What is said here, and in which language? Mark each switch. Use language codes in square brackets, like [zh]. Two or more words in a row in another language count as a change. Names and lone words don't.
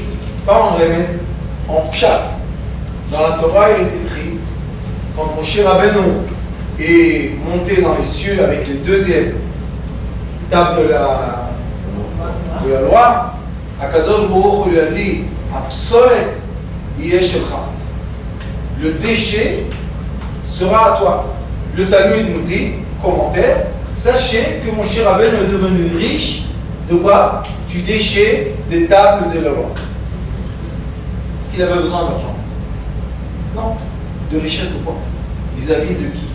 [fr] Pas en remez, en pshat. Dans la Torah, il est écrit, quand Moshe Rabbeinu est monté dans les cieux avec les deuxièmes tables de la loi, [he] הקדוש ברוך הוא [fr] lui a dit, [he] פסולתן יהא שלך. [fr] Le déchet sera à toi. Le Talmud nous dit, commentaire, sachez que Moshe Rabbeinu est devenu riche de quoi? Du déchet des tables de la loi. Est-ce qu'il avait besoin d'argent? Non. De richesse de quoi? Vis-à-vis de qui?